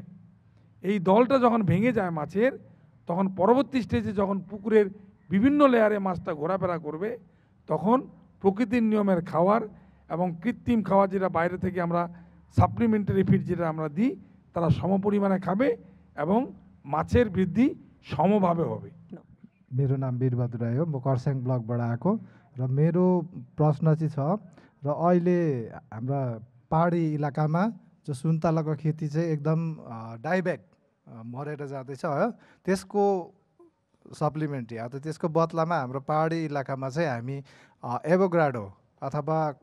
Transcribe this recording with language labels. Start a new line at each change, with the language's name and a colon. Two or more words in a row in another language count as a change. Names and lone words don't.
Bangla: এই দলটা যখন ভেঙে যায় মাছের, তখন পরবর্তী স্টেজে যখন পুকুরের বিভিন্ন লেয়ারে মাছটা ঘোরাফেরা করবে তখন প্রকৃতির নিয়মের খাবার এবং কৃত্রিম খাবার যেটা বাইরে থেকে আমরা
English: supplementary feed
Bangla: যেটা আমরা দিই তারা সমপরিমাণে খাবে এবং মাছের বৃদ্ধি সমভাবে হবে।
Nepali: मेरो नाम वीरबहादुर राई हो, म खरसाङ ब्लकबाट आएको र मेरो प्रश्न चाहिँ छ र अहिले हाम्रा पहाडी इलाकामा जो सुन्तलाको खेती चाहिँ एकदम डाइब्याक मरेर जाँदैछ हो, त्यसको सप्लिमेन्ट्री अथवा त्यसको बदलामा हाम्रो पहाडी इलाकामा चाहिँ हामी एभोग्राडो अथवा